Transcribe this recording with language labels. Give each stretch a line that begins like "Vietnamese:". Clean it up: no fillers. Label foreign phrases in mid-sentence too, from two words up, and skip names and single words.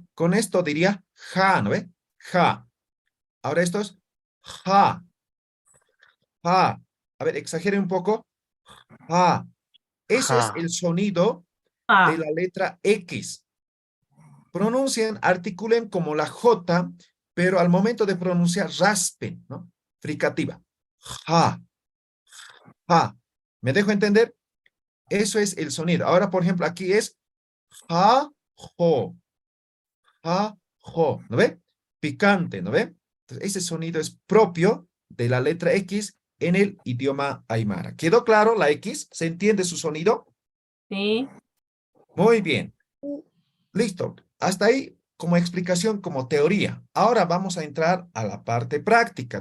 Spanish: Con esto diría ja, ¿no ve? Ja. Ahora esto es ja, ja. A ver, exagere un poco. Ja. Ese es Ja. el sonido de la letra X. Pronuncian, articulen como la J, pero al momento de pronunciar raspen, ¿no? Fricativa. Ja, ja. ¿Me dejo entender? Eso es el sonido. Ahora, por ejemplo, aquí es ja, jo. Ja, jo. ¿No ve? Picante, ¿no ve? Entonces, ese sonido es propio de la letra X en el idioma aymara. ¿Quedó claro la X? ¿Se entiende su sonido? Sí. Muy bien. Listo. Hasta ahí como explicación, como teoría. Ahora vamos a entrar a la parte práctica.